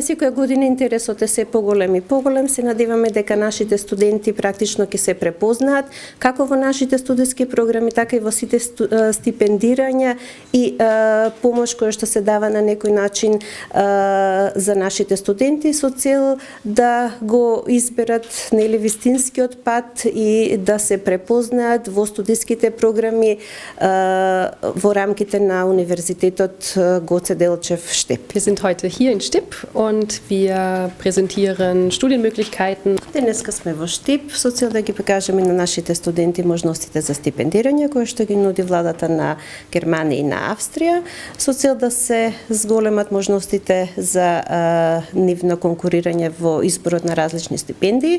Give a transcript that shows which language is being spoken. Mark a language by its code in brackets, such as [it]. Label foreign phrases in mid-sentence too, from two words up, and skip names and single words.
[mk] Секоја година интересот е се поголем и поголем. Се надеваме дека нашите студенти практично ќе се препознаат како во нашите студиски програми, така и во сите стипендирања и помош која што се дава на некој начин за нашите студенти со цел да го изберат вистинскиот пат и да се препознаат во студиските програми во рамките на Универзитетот Гоце Делчев Штип. [de] Wir sind heute hier in Stipp und wir präsentieren Studienmöglichkeiten. [mk] Денеска сме во Штип со цел да ги покажеме на нашите студенти можностите за стипендирање кои што ги нуди владата на Германија и на Австрија, со цел да се зголемат можностите за нивно конкурирање во изборот на различни стипендии.